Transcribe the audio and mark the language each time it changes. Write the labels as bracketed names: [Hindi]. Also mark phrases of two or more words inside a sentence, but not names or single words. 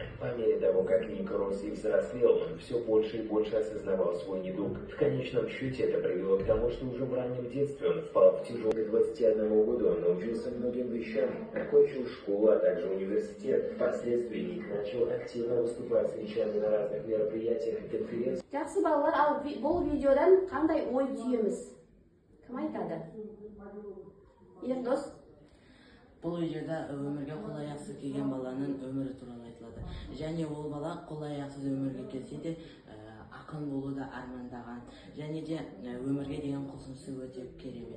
[Russian] По мере того, как Ник рос и взрослел, он все больше и больше осознавал свой недуг. В конечном счете это привело к тому, что уже в раннем детстве он впал в тяжелый. 21 года он научился многим вещам, окончил школу, а также университет. Впоследствии Ник начал активно выступать с речами на разных мероприятиях и конференциях. [Kazakh] Жақсы балалар, ал бұл видеодан қандай ой түйеміз? Кім айтады? Ердос? Бұл видеода өмірге қолаяқсыз келген баланың өмірі туралы айтылады. Және ол бала қолаяқсыз өмірге келсе де ақын болуды армандаған, және де өмірге деген құлшынысы өте керемет.